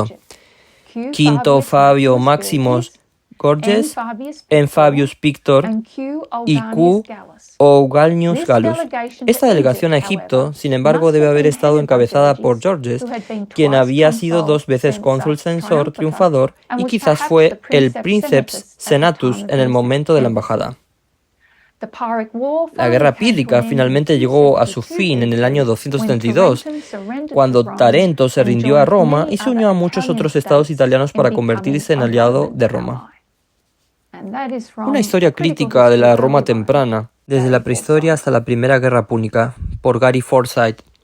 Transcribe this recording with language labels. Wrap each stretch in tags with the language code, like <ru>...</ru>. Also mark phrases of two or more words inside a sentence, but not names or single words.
<es>Quinto Fabio Máximos Gorges, N. Fabius Pictor y Q. Gallius Gallus. Esta delegación a Egipto, sin embargo, debe haber estado encabezada por Gorges, quien había sido 2 veces cónsul censor triunfador y quizás fue el</es> <la>princeps senatus</la> <es>en el momento de la embajada. La guerra pírrica finalmente llegó a su fin en el año 272, cuando Tarento se rindió a Roma y se unió a muchos otros estados italianos para convertirse en aliado de Roma. Una historia crítica de la Roma temprana, desde la prehistoria hasta la Primera Guerra Púnica, por Gary Forsyth.</es>